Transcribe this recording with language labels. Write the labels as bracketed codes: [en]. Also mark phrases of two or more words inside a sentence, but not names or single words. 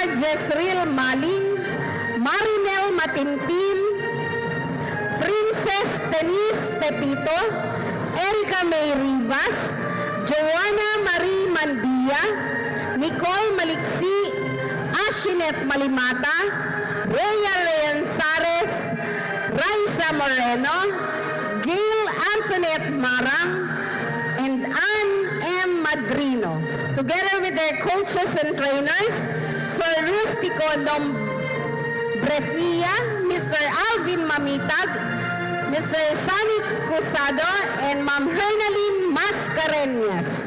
[en] Jezreel Maling, Marinel Matintim, Princess Denise Pepito, Erica May Rivas, Joanna Marie Mandia, Nicole Maliksi, Ashinet Malimata, Rhea Leonsares, Raisa Moreno, Gail Antoinette Marang, and Ann M. Madrino, together with their coaches and trainers, Sir Rustico Brefia, Mr. Alvin Mamitag, Mr. Sunny Cruzado, and Ma'am Hernaline Mascareñas.